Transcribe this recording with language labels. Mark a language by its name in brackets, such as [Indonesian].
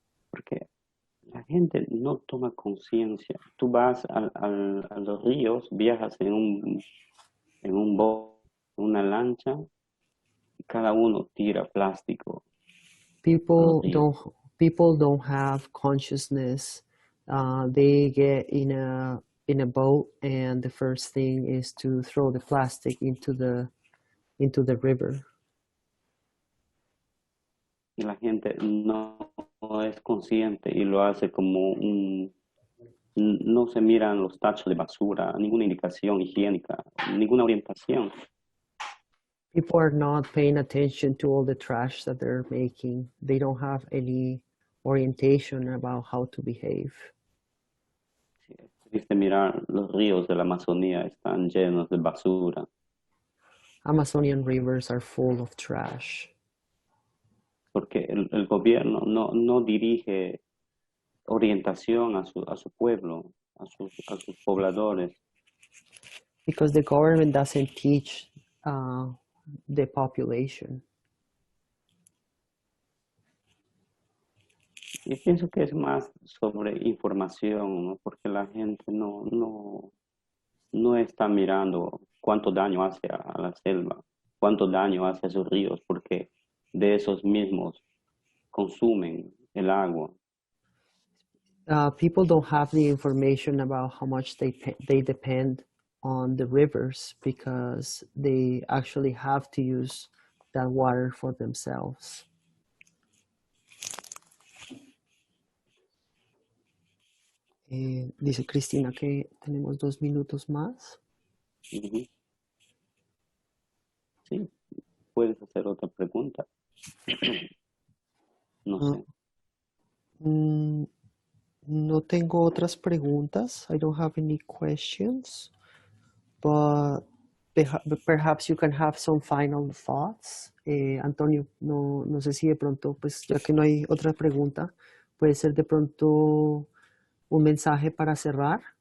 [Spanish] Porque la gente no toma conciencia. Tú vas a los ríos, viajas en un bote, una lancha, y cada uno tira plástico. [English] People [Spanish] Sí. [English] don't have consciousness. They get in a boat, and the first thing is to throw the plastic into the river. [Spanish] Y la gente no es consciente y lo hace como no se miran los tachos de basura, ninguna indicación higiénica, ninguna orientación. [English] People are not paying attention to all the trash that they're making. They don't have any orientation about how to behave. [Spanish] Sí, es triste mirar los ríos de la Amazonía están llenos de basura. [English] Amazonian rivers are full of trash [Spanish] Porque el gobierno no dirige orientación a su pueblo, a sus pobladores. [English] because the government doesn't teach the population. [Spanish] Y pienso que es más sobre información, ¿no? Porque la gente no está mirando cuánto daño hace a la selva, cuánto daño hace a sus ríos, porque de esos mismos consumen el agua. [English] People don't have the information about how much they depend on the rivers because they actually have to use that water for themselves. [Spanish] Dice Cristina que tenemos 2 minutos más. Ujú. Sí, puedes hacer otra pregunta. No sé. No tengo otras preguntas. [English] I don't have any questions, but perhaps you can have some final thoughts. [Spanish] Antonio, no sé si de pronto, pues ya que no hay otra pregunta, puede ser de pronto un mensaje para cerrar.